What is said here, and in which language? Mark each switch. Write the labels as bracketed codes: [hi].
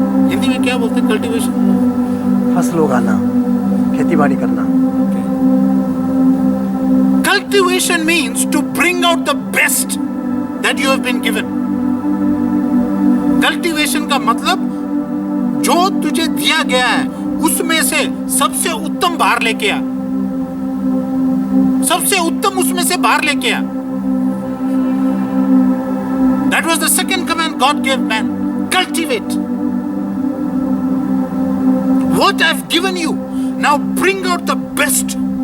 [hi] हिंदी में क्या बोलते हैं? [en] cultivation, [hi] फसल उगाना, खेती बाड़ी करना। [en] Cultivation means to bring out the best that you have been given. [hi] Cultivation का मतलब जो तुझे दिया गया है उसमें से सबसे उत्तम बाहर लेके आ, सबसे उत्तम उसमें से बाहर लेके आ। [en] That was the second command God gave man. Cultivate. What I've given you, now bring out the best.